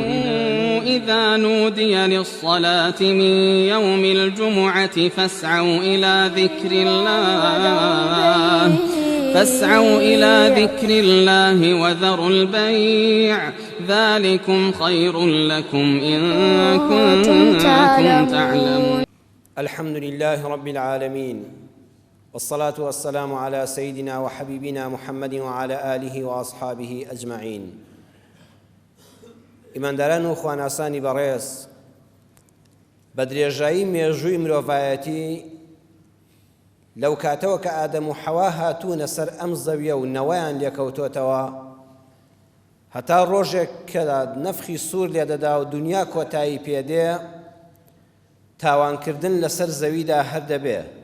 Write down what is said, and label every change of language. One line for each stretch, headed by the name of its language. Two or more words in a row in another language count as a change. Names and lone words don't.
Arabic: إذا نودي للصلاة من يوم الجمعة فاسعوا إلى ذكر الله وذروا البيع ذلكم خير لكم إن كنتم تعلمون. الحمد لله رب العالمين، والصلاة والسلام على سيدنا وحبيبنا محمد وعلى آله وأصحابه أجمعين.
Central Kurdish: ئیمانداران و خواناسانی بەڕێز، بە درێژایی مێژووی مرۆڤایەتی لەو کاتەوە کە ئادەم و حەوا هاتوونە سەر ئەم زەویە و نەوەیان لێکەوتۆتەوە هەتا ڕۆژێک کە نەفخی سوور لێدەدا و دنیا کۆتایی پێدێ، تاوانکردن لەسەر زەویدا هەر دەبێ.